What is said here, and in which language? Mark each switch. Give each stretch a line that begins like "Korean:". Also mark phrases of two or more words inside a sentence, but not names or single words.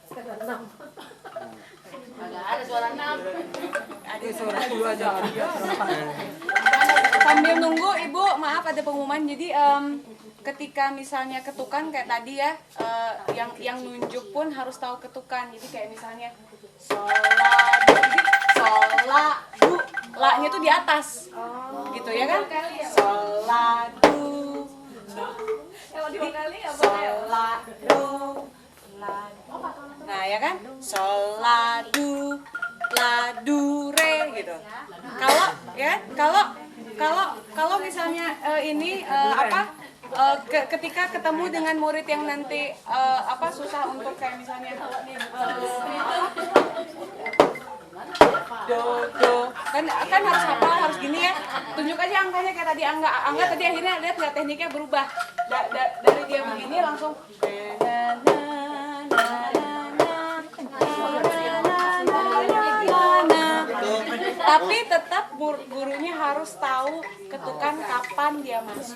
Indonesian: Ada suara 6. Sambil nunggu Ibu, maaf ada pengumuman. Jadi ketika misalnya ketukan kayak tadi ya, yang nunjuk pun harus tahu ketukan. Jadi kayak misalnya sol la du, jadi sol la du, la-nya tuh di atas. Gitu ya kan? Sol la du. Jadi sol la du, la. Nah, ya kan? Sol la du re gitu. Kalau misalnya ini ketika ketemu dengan murid yang nanti susah untuk kayak misalnya do kan harus hafal, harus gini ya, tunjuk aja angkanya kayak tadi angga tadi akhirnya lihat tekniknya berubah dari dia begini langsung tapi tetap gurunya harus tahu ketukan kapan dia masuk.